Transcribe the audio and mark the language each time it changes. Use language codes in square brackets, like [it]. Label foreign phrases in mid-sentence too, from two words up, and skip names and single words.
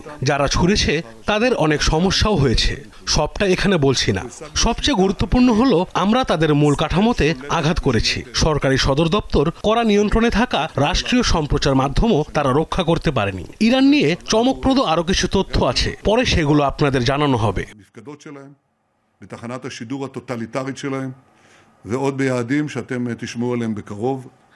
[bn] যারা ছুড়েছে তাদের অনেক সমস্যাও হয়েছে। সবটা এখানে বলছি না। সবচেয়ে গুরুত্বপূর্ণ হলো আমরা তাদের মূল কাঠামোতে আঘাত করেছি। সরকারি সদর দপ্তর, কড়া নিয়ন্ত্রণে থাকা রাষ্ট্রীয় সম্প্রচার মাধ্যমও তারা রক্ষা করতে পারেনি। ইরান নিয়ে চমকপ্রদ আরো কিছু তথ্য আছে, পরে সেগুলো আপনাদের জানানো হবে। [he] בתחנת השידור הטוטליטרית שלהם ועוד ביעדים שאתם תשמעו עליהם בקרוב.